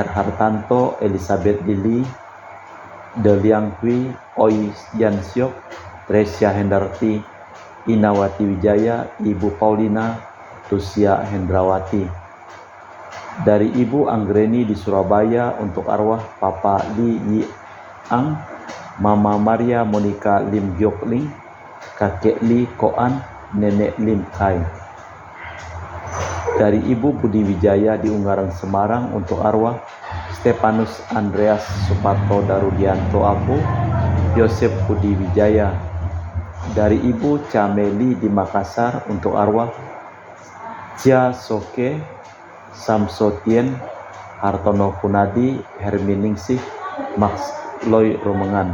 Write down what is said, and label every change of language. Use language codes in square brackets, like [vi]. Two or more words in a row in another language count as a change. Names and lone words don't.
[id] Hartanto, Elizabeth Lili, Deliang Kwi, Oi Yansyok, Tresia Hendarti, Inawati Wijaya, Ibu Paulina, Tusia Hendrawati. Dari Ibu Anggreni di Surabaya, untuk arwah Papa Li Yi Ang, Mama Maria Monica Lim Gyok Ling, Kakek Li Koan, Nenek Lim Kai. Dari Ibu Budi Wijaya di Ungaran Semarang, untuk arwah Stefanus Andreas Suparto Darudianto Apu, Yosef Budi Wijaya. Dari Ibu Cameli di Makassar, untuk arwah Cia Soke, Samsotien, Hartono Kunadi, Herminingsih, Max Loy Romengan.